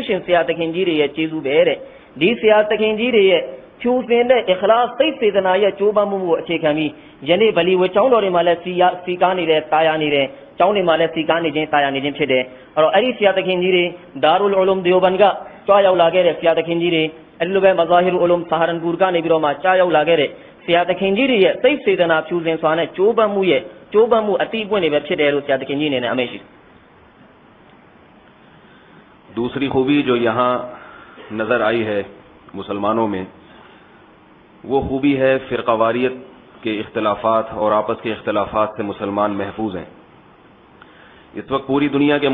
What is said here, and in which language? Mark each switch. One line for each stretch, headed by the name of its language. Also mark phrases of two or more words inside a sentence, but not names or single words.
Burmese: ရှင်ဆရာသခင်ကြီးတွေရဲ့ကျေးဇူးပဲတဲ့ဒီဆရာသခင်ကြီးတွေရဲ့ဖြူစင်တဲ့အခလာစိတ်စေတနာရဲ့ကြိုးပမ်းမှုကိုအခြေခံပြီးယနေ့ဗလီဝေကျောင်းတော်တွေမှာလည်းစီကားနေတယ်တာယာနေတယ်ကျောင်းတွေမှာလည်းစီကားနေခြင်းတာယာနေခြင်းဖြစ်တယ်အဲ့တော့အဲ့ဒီဆရာသခင်ကြီးတွေဒါရူလ်အူလုမ်ဒီယိုဘန်ကကြွားရောက်လာခဲ့တဲ့ဆရာသခင်ကြီးတွေအဲ့ဒီလိုပဲမဇာဟီရူအူလုမ်ဆာဟာရန်ပူကနေပြီးတော့မှကြားရောက်လာခဲ့တဲ့ဆရာသခင်ကြီးတွေရဲ့စိတ်စေတနာဖြူစင်စွာနဲ့ကြိုးပမ်းမှုအတိအပွင့်တွေပဲဖြစ်တယ်လို့ဆရာသခင်ကြီးအနေနဲ့အမိန့်ရှိတယ်
Urdu: دوسری خوبی جو یہاں نظر آئی ہے مسلمانوں میں وہ خوبی ہے فرقہ واریت کے اختلافات اور آپس کے اختلافات سے مسلمان محفوظ ہیں اس وقت پوری دنیا